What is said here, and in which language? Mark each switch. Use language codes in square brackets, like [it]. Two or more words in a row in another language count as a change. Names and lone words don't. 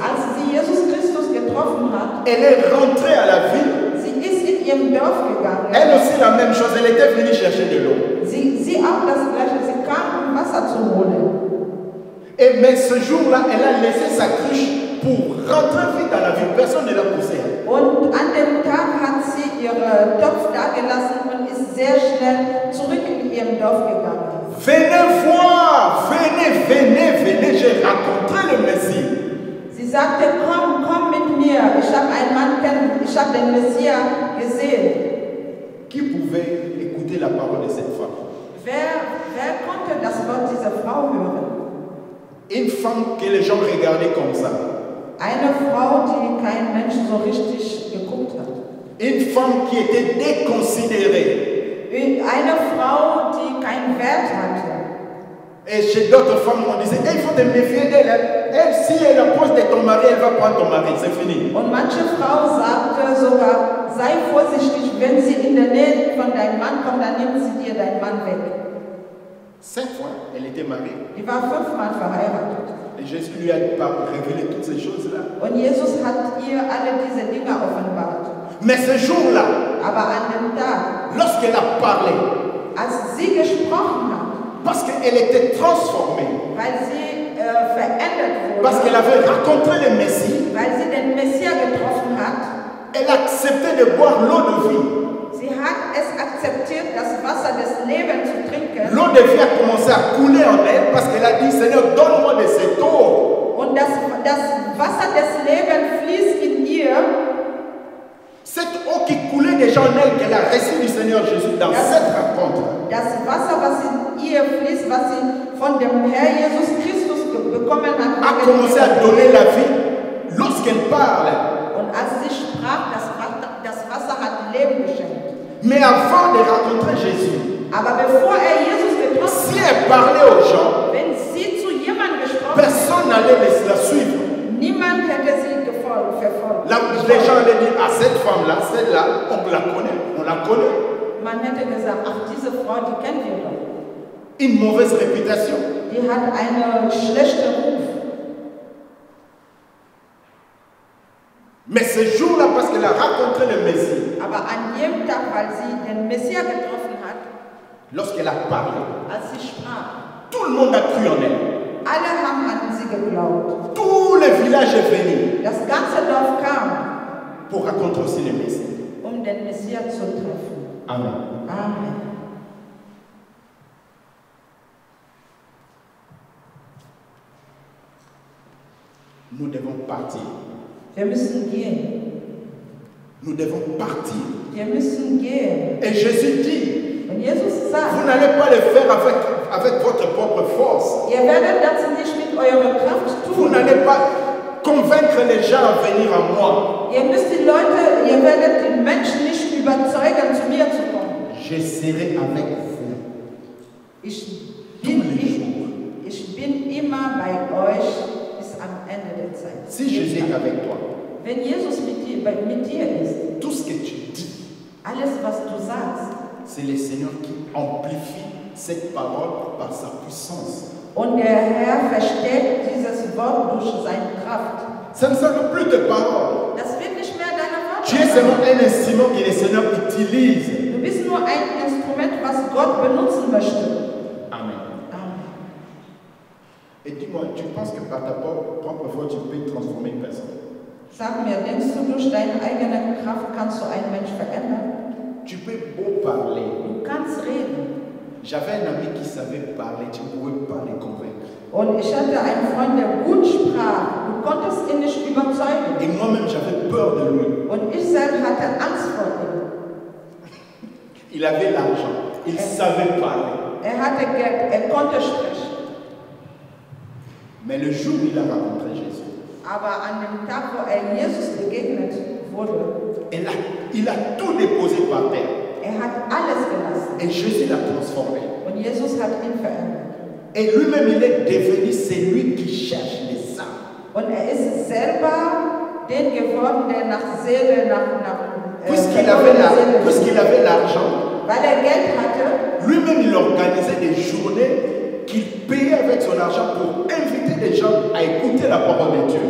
[de] Als sie Jesus Christus getroffen hat, [fr] elle est rentrée à la ville. [de] sie ist in ihrem Dorf gegangen. [fr] Elle aussi la même chose, elle était venue chercher de l'eau. [de] Sie auch das Gleiche, sie kam, um Wasser zu holen. [fr] Mais ce jour-là, elle a laissé sa cruche pour rentrer vite dans la ville. Personne ne l'a poussée. [de] Und an dem Tag hat sie ihren Topf dagelassen und ist sehr schnell zurück in ihrem Dorf gegangen. [fr] Venez voir, venez, j'ai rencontré le Messie. [de] Sie sagte, komm mit mir, ich habe einen Mann kennen, ich habe den Messias gesehen. [fr] Qui pouvait écouter la parole de cette femme? [de] Wer konnte das Wort dieser Frau hören? [fr] Une femme que les gens regardaient comme ça. [de] Eine Frau, die kein Mensch so richtig geguckt hat. [fr] Une femme qui était déconsidérée. [de] Eine Frau, die keinen Wert hatte. [fr] Et chez d'autres femmes, on disait, il faut te méfier d'elle. Elle, si elle approche de ton mari, elle va prendre ton mari, c'est fini. [de] Und manche Frau sagte sogar, sei vorsichtig, wenn sie in der Nähe von deinem Mann kommt, dann nimmt sie dir deinen Mann weg. [fr] 5 fois, elle était mariée. [de] Die war 5-mal verheiratet. [fr] Et Jésus lui a révélé toutes ces choses-là. [de] Und Jesus hat ihr alle diese Dinge offenbart. [fr] Mais ce jour-là, [de] Aber an dem Tag, [fr] lorsqu'elle a parlé, [de] als sie gesprochen hat, [fr] parce qu'elle était transformée, [de] weil sie verändert [fr] parce qu'elle [de] wurde, [fr] avait rencontré le Messie, [de] weil sie den Messias getroffen hat, [fr] elle acceptait de boire l'eau de vie. [de] sie hat es akzeptiert, das Wasser des Lebens zu trinken. [fr] L'eau de vie a commencé à couler en elle parce qu'elle a dit, Seigneur, donne-moi de cette eau. [de] Und das Wasser des Lebens fließt in ihr. [fr] Cette eau qui coulait déjà en elle, qu'elle a reçue du Seigneur Jésus dans cette rencontre. [de] Das Wasser, was in ihr fließt, was sie von dem Herr Jesus Christus bekommen hat, [fr] A commencé à donner la vie lorsqu'elle parle. [de] und als sie sprach, das Wasser hat Leben geschenkt. [fr] Mais avant de rencontrer Jésus, [de] Aber bevor Jesus getroffen [fr] si elle parlait aux gens, [de] wenn sie zu jemandem gesprochen [fr] personne n'allait la suivre. [de] niemand hätte sie verfolgt. [fr] Les gens allaient dire, ah, cette femme-là, celle-là, on la connaît. [de] Man hätte gesagt, ach, diese Frau, die kennen wir doch. [fr] Une mauvaise réputation. [de] Die hat einen schlechten Ruf. [fr] Mais ce jour-là, parce qu'elle a rencontré le Messie, [de] Aber an jedem Tag, weil sie den Messias getroffen hat, [fr] lorsqu'elle a parlé, [de] als sie sprach, [fr] tout le monde a cru en elle. [de] alle haben an sie geglaubt. [fr] Tout le village est venu [de] Das ganze Dorf kam, [fr] pour rencontrer aussi le Messie. [de] um den Messias zu treffen. [fr] Amen. [de] Amen. [fr] Nous devons partir. [de] Wir müssen gehen. [fr] Nous devons partir. [de] Wir müssen gehen. [fr] Et Jésus dit, [de] Und Jesus [fr] vous [de] sagt, [fr] n'allez pas le faire avec votre propre force. [de] ihr werdet das nicht mit eurer Kraft [fr] Vous [de] tun. [fr] n'allez pas convaincre les gens à venir à moi. [de] Ihr werdet die Menschen nicht überzeugen, zu mir zu kommen. [fr] Je serai avec vous. [de] Ich bin immer bei euch bis am Ende der Zeit. [fr] Si Jésus est avec toi, [de] Wenn Jesus mit dir ist, [fr] tout ce que tu dis, [de] alles was du sagst, [fr] c'est le Seigneur qui amplifie cette parole par sa puissance. [de] und der Herr verstärkt dieses Wort durch seine Kraft. [fr] Ça ne sera plus de paroles. [de] Das wird nicht mehr deine [fr] Tu es [de] Worte [fr] seulement [de] sein. [fr] un instrument que le Seigneur utilise. [de] Du bist nur ein Instrument, was Gott benutzen möchte. [fr] Amen. [de] Amen. [fr] Et dis-moi, tu penses que par ta propre foi, tu peux transformer une personne? [de] Sag mir, denkst du, durch deine eigene Kraft kannst du einen Mensch verändern? [fr] Tu peux beau parler. [de] Du kannst reden. [fr] J'avais un ami qui savait parler, tu ne pouvais pas les convaincre. [de] Und ich hatte einen Freund, der gut sprach. Du konntest ihn nicht überzeugen. [fr] Et moi-même, j'avais peur de lui. [de] Und ich selbst hatte Angst vor ihm. [fr] Il avait l'argent, il savait parler. [de] Er hatte Geld, er konnte sprechen. [fr] Mais le jour où il a rencontré Jésus, [de] Aber an dem Tag, wo er Jesus begegnet wurde, [fr] il a tout déposé par terre. [de] er hat alles gelassen. [fr] Et Jésus l'a transformé. [de] Und Jesus hat ihn verändert. [fr] Et lui-même, il est devenu celui qui cherche les âmes. [de] Und er ist selber den geworden, der nach Seele, [fr] Puisqu'il avait l'argent, [de] weil er Geld hatte, [fr] lui-même, il organisait des journées qu'il payait avec son argent pour inviter les gens à écouter la parole de Dieu.